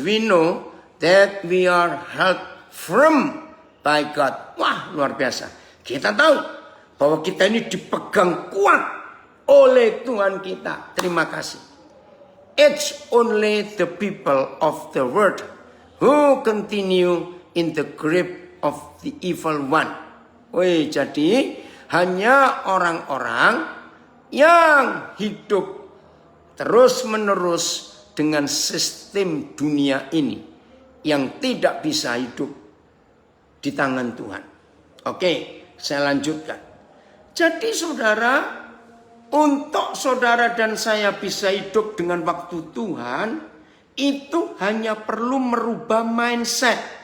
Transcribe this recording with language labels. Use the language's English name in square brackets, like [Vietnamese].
[English] We know that we are held firm by God. [Indonesian] Wah, luar biasa. Kita tahu bahwa kita ini dipegang kuat oleh Tuhan kita. Terima kasih. [English] It's only the people of the world who continue in the grip of the evil one. [Indonesian] Wih, jadi hanya orang-orang yang hidup terus-menerus dengan sistem dunia ini, yang tidak bisa hidup di tangan Tuhan. Oke, saya lanjutkan. Jadi saudara, untuk saudara dan saya bisa hidup dengan waktu Tuhan, itu hanya perlu merubah mindset.